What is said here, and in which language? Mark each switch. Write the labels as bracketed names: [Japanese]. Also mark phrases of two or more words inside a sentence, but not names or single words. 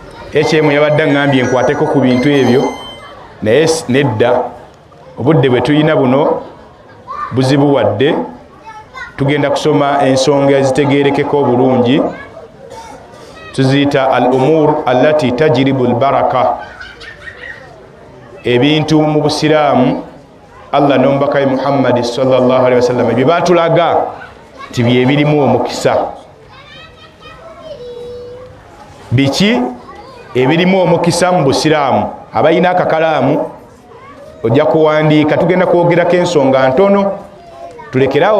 [Ganda] HM yabadde ngambye nkwateko ku bintu ebyo naye nedda obudde bwe tulina buno buzibu wadde tugenda kusoma ensonga ezitegerekeko obulungi tuziyita [Arabic] الأمور التي تجلب البركة [Ganda] ebintu mu busiraamu Allah n'omubaka Muhammad [Arabic] صلى الله عليه وسلم [Ganda] bye batulaga nti bye birimu omukisa biki ebirimu omukisa mu busiraamu abayina akakalaamu ojja kuwandiika tugenda kwogerako ensonga ntono tulekerawo